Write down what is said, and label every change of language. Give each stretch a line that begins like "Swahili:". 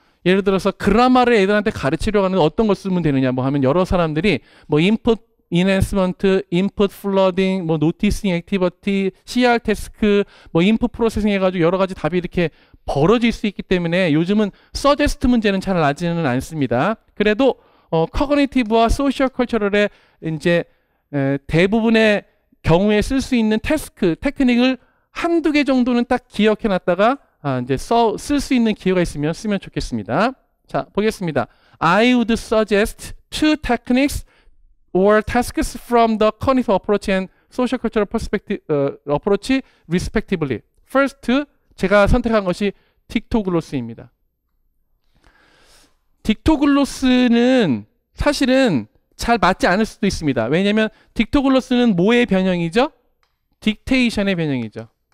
Korean: 예를 들어서 그라마를 애들한테 가르치려고 하는 어떤 걸 쓰면 되느냐 뭐 하면 여러 사람들이 뭐 input enhancement, input flooding, 뭐 noticing activity, CR task, 뭐 input processing 해가지고 여러 가지 답이 이렇게 벌어질 수 있기 때문에 요즘은 suggest 문제는 잘 나지는 않습니다. 그래도 cognitive와 social cultural의 이제 대부분의 경우에 쓸 수 있는 테크닉을 한두 개 정도는 딱 기억해 놨다가 이제 쓸 수 있는 기회가 있으면 쓰면 좋겠습니다. 자, 보겠습니다.
English: I would suggest two techniques or tasks from the cognitive approach and social cultural perspective approach respectively.
Korean: First, 제가 선택한 것이 딕토글로스입니다. 딕토글로스는 사실은 잘 맞지 않을 수도 있습니다. 왜냐하면 딕토글로스는 뭐의 변형이죠? 딕테이션의 변형이죠.